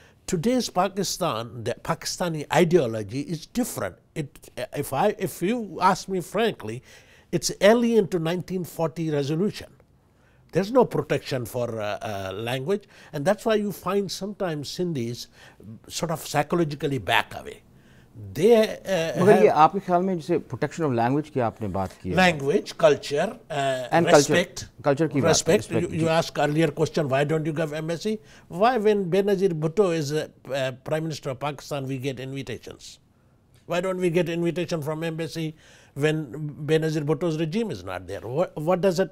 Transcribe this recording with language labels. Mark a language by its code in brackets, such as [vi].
[en] today's Pakistan, the Pakistani ideology is different. If you ask me frankly, it's alien to 1940 resolution. There's no protection for language, and that's why you find sometimes Sindhis sort of psychologically back away. [ur] مگر یہ آپ کے خیال میں جیسے protection of language کی آپ نے بات کی, [en] language, culture, respect. [ur] Culture کی [en] respect. You asked earlier question, why don't you give embassy? Why when Benazir Bhutto is Prime Minister of Pakistan, we get invitations? Why don't we get invitation from embassy when Benazir Bhutto's regime is not there? What does it?